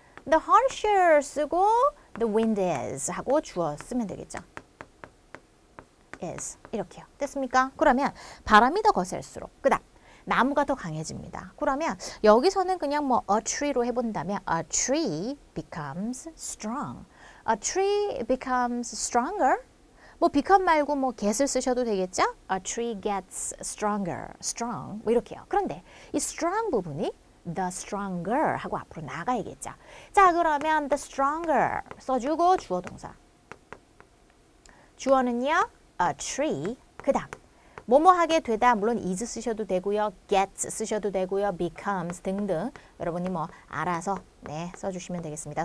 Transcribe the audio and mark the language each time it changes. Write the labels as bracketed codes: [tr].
[ko] the harsher 쓰고 the wind is 하고 주어 쓰면 되겠죠? is 이렇게요. 됐습니까? 그러면 바람이 더 거셀수록 그다음 나무가 더 강해집니다. 그러면 여기서는 그냥 뭐 a tree로 해본다면 [en] a tree becomes strong. a tree becomes stronger. [ko] 뭐 become 말고 뭐 get을 쓰셔도 되겠죠? [en] a tree gets stronger, strong 뭐 이렇게요. [ko] 그런데 이 strong 부분이 the stronger 하고 앞으로 나가야겠죠. 자, 그러면 the stronger 써주고 주어 동사. 주어는요 a tree 그 다음 뭐뭐 하게 되다 물론 is 쓰셔도 되고요. gets 쓰셔도 되고요. becomes 등등 여러분이 뭐 알아서 네 써주시면 되겠습니다.